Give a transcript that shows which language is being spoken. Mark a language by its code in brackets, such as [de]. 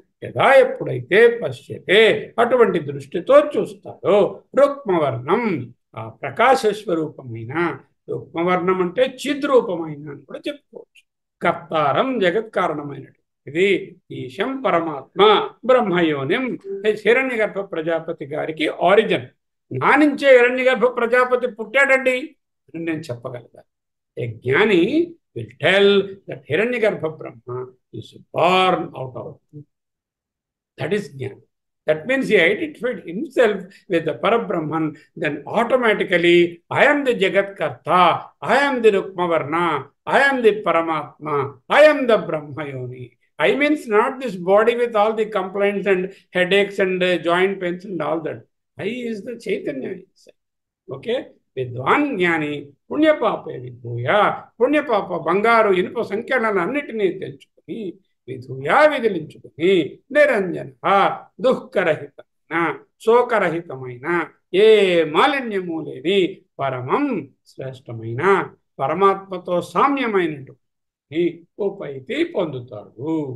[te] యదా ఎప్పుడైతే పశ్యతే అటువంటి దృష్టితో చూస్తాడో రుక్మవర్ణం, ఆ ప్రకాశ స్వరూపమైన రుక్మవర్ణం అంటే చిద్రూపమైన అని కూడా చెప్పుకోవచ్చు. కర్తారం జగత్ కారణమైనటువంటిది ఈశం పరమాత్మ బ్రహ్మయోనిం. హిరణ్యగర్భ ప్రజాపతి గారికి ఆరిజిన్. నా నుంచే హిరణ్యగర్భ ప్రజాపతి పుట్టాడండి అని నేను చెప్పగలుగుతాను. [en] A Jnani will tell that Hiranyagarbha Brahma is born out of it. That is Jnana. That means he identified himself with the Parabrahman, then automatically I am the Jagat Karta, I am the Rukmavarna, I am the Paramatma, I am the Brahmayoni. I means not this body with all the complaints and headaches and joint pains and all that. I is the Chaitanya itself. Okay? [te] విద్వాన్ జ్ఞాని పుణ్యపాపే విధూయ, పుణ్యపాప బంగారు ఇనుప సంఖ్యలన్నిటినీ తెంచుకుని విధూయా విదిలించుకుని నిరంజన దుఃఖరహితమైన శోకరహితమైన ఏ మాలిన్యము లేని పరమం శ్రేష్టమైన పరమాత్మతో సామ్యమైనటువంటి ఉపైతి పొందుతాడు.